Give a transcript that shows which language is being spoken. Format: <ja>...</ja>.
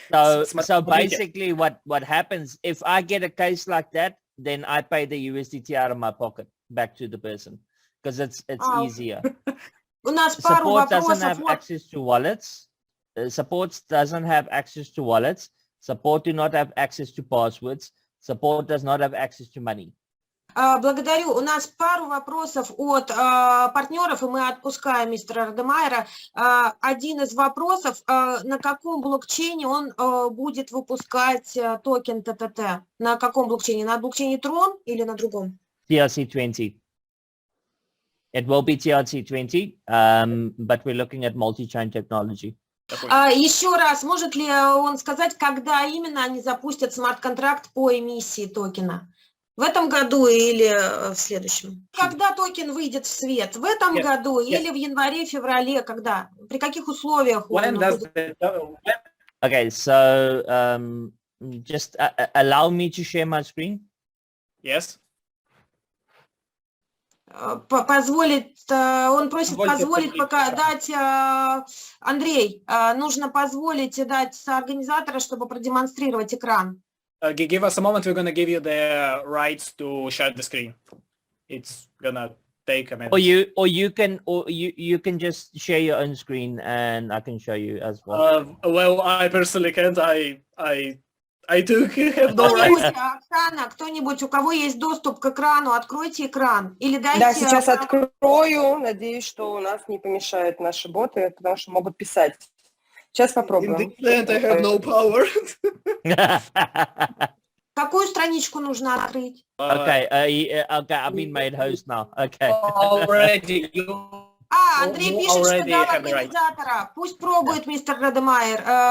<en>So basically what happens if I get a case like that, then I pay the USDT out of my pocket back to the person because it's easier. Support doesn't have access to wallets. Support doesn't have access to wallets. Support do not have access to passwords. Support does not have access to money.</en> <ru>Благодарю. У нас пару вопросов от партнеров, и мы отпускаем мистера Радемайера. Один из вопросов, на каком блокчейне он будет выпускать токен ТТТ? На каком блокчейне? На блокчейне Tron или на другом?</ru> <en>TRC20. It will be TRC20, but we're looking at multi-chain technology.</en> <ru>Еще раз, может ли он сказать, когда именно они запустят смарт-контракт по эмиссии токена? В этом году или в следующем? Когда токен выйдет в свет? В этом году или в январе-феврале? Когда? При каких условиях?</ru> <en>Okay, so just allow me to share my screen. Yes.</en> <ru>Позволит, он просит позволить пока дать, Андрей, нужно позволить дать соорганизатора, чтобы продемонстрировать экран.</ru> <en>Give us a moment, we're going to give you the rights to share the screen. It's gonna take a minute. Or you can just share your own screen and I can show you as well. Well, I personally can't. I do have no rights.</en> <ru>Кто-нибудь, у кого есть доступ к экрану, откройте экран. Или дайте... Да, сейчас открою. Надеюсь, что у нас не помешают наши боты, потому что могут писать. Сейчас попробуем.</ru> <en>In the end, I have no power.</en> <ru>Какую страничку нужно открыть?</ru> <en>Okay, I've been made host now. Okay. Already.</en> <ru>Андрей пишет, что дал организатора. Пусть пробует мистер Радемайер.</ru>